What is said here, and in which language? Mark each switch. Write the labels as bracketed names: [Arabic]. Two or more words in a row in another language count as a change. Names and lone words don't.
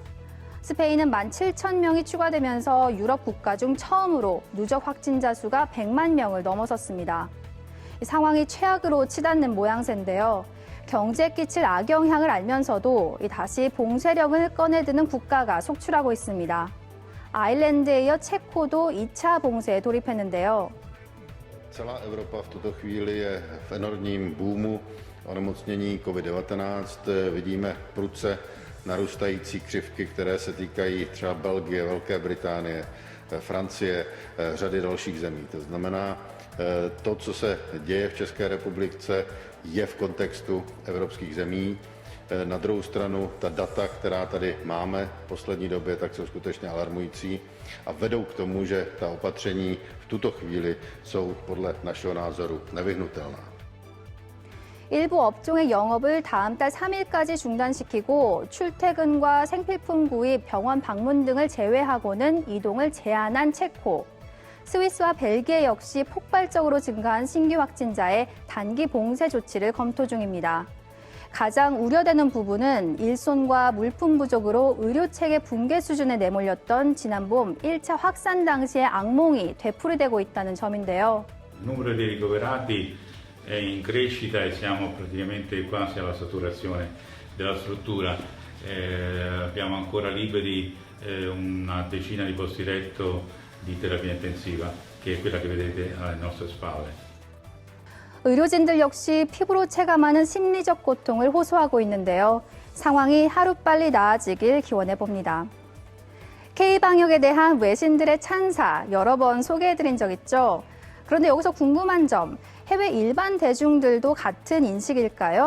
[Korean] 스페인은 1만 7천 명이 추가되면서 유럽 국가 중 처음으로 누적 확진자 수가 100만 명을 넘어섰습니다. 상황이 최악으로 치닫는 모양새인데요. 경제에 끼칠 악영향을 알면서도 다시 봉쇄령을 꺼내드는 국가가 속출하고 있습니다. 아일랜드에 이어 체코도 2차 봉쇄에 돌입했는데요. [Czech] Celá Evropa v tuto chvíli je v enormním boomu onemocnění COVID-19. Vidíme prudce narůstající křivky, které se týkají třeba Belgie, Velké Británie, Francie, řady dalších zemí. To znamená, to, co se děje v České republice, je v kontextu evropských zemí. Na druhou stranu, ta data, která tady máme v poslední době, tak jsou skutečně alarmující a vedou k tomu, že ta opatření v tuto chvíli jsou podle našeho názoru nevyhnutelná. [Korean] 일부 업종의 영업을 다음 달 3일까지 중단시키고 출퇴근과 생필품 구입, 병원 방문 등을 제외하고는 이동을 제한한 체코. 스위스와 벨기에 역시 폭발적으로 증가한 신규 확진자의 단기 봉쇄 조치를 검토 중입니다. 가장 우려되는 부분은 일손과 물품 부족으로 의료체계 붕괴 수준에 내몰렸던 지난 봄 1차 확산 당시의 악몽이 되풀이되고 있다는 점인데요. [Italian] Il numero dei ricoverati è in crescita e siamo praticamente quasi alla saturazione della struttura. Abbiamo ancora liberi una decina di posti letto di terapia intensiva, che è quella che vedete alle nostre spalle. [Korean] 의료진들 역시 피부로 체감하는 심리적 고통을 호소하고 있는데요. 상황이 하루빨리 나아지길 기원해봅니다. K방역에 대한 외신들의 찬사 여러 번 소개해드린 적 있죠. 그런데 여기서 궁금한 점, 해외 일반 대중들도 같은 인식일까요?